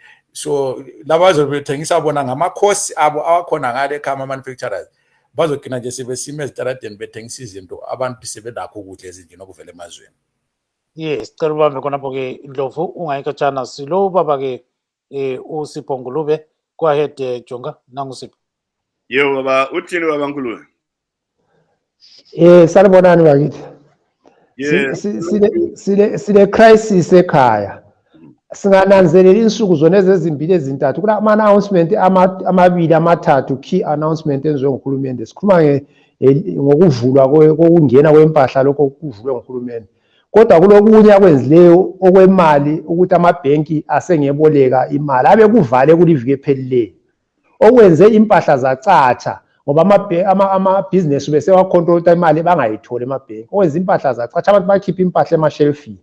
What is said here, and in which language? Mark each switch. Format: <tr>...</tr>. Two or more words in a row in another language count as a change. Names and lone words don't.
<nd>So laba bazobethengisa bona ngama-costs abo awakhona ngale ekhaya ama-manufacturers bazogcina nje sebesima ezitaradeni bethengisa izinto abantu sebelakho ukudla ezindlini okuvela emazweni. Yes, sicela ubambe khonapho-ke Ndlovu ungayikatshana silo ubaba-ke uSipho Ngulube.</nd> <en>Go ahead</en> <nd>Jonga nangusipho. Yebo baba uthini baba Ngulube? Sanibonani bakithi. Sile crisis ekhaya. Singananzelela insuku zona ezimbili ezintathu kula ama-announcement amabili amathathu</nd> <en>key announcement</en> <nd>enziwe nguhulumende sikhuluma ngokuvulwa kokungena kwempahla lokho kuvulwe nguhulumende kodwa kulokunye akwenzileyo okwemali ukuthi amabhenki asengeboleka imali abe kuvale kuliviki ephelileyo okwenze impahla zacatsha ngoba ama-business bese wacontrol imali bangayitholi emabhenki okwenza impahla zacatsha abantu bakhipha impahla emashelfini.</nd>